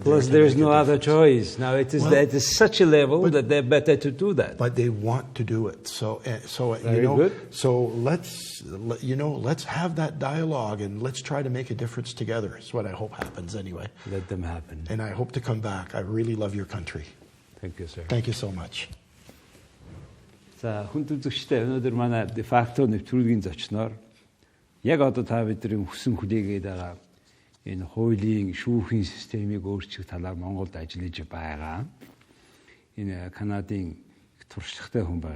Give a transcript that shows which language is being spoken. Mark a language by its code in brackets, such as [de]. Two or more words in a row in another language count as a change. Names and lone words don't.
[en] Plus, there's no other choice. Now, it is at such a level that they're better to do that. But they want to do it. So Very good. So let's have that dialogue and let's try to make a difference together. That's what I hope happens anyway. Let them happen. And I hope to come back. I really love your country. Thank you, sir. Thank you so much. [mn] За хүн үзэгчтэй өнөөдөр манай [la] de facto [mn] нэвтрүүлгийн зочноор яг одоо та бидний хүссэн хүлээгээд байгаа энэ хуулийн шүүхийн системийг өөрчлөх талаар Монголд ажиллаж байгаа. Энэ Канадын их туршлагатай хүн байгаа.